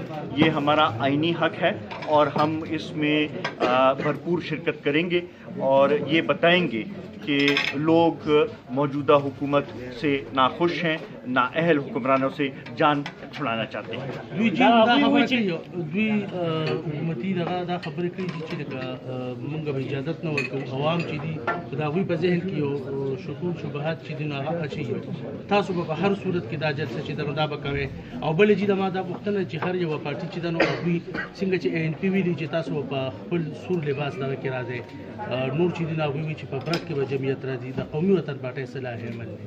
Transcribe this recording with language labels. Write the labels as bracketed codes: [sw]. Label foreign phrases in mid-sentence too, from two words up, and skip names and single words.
[ur] یہ ہمارا آئینی حق ہے اور ہم اس میں بھرپور شرکت کریں گے, اور یہ بتائیں گے کہ لوگ موجودہ حکومت سے ناخوش ہیں, نااہل حکمرانوں سے جان چھڑانا چاہتے ہیں. [ps] حکومتی دا خبرې کوي چې موږ به اجازت نه ورکوو عوام چې دي د هغوی په ذهن کې یو شکوک شبهات چې دي نو هغه اچوي. تاسو به په هر صورت کې دا جلسه چې دا به کوئ, او بلې چې ما دا پوښتنه چې هر یوه پارټي چې ده نو هغوی څنګه چې ANP ویلي چې تاسو په خپل سور لباس دغه کې راځئ, نور چې دي نو هغوی وایي چې په برد کې به جمعیت راځي, د قومي وطن پارټۍ صلاح احمد دی.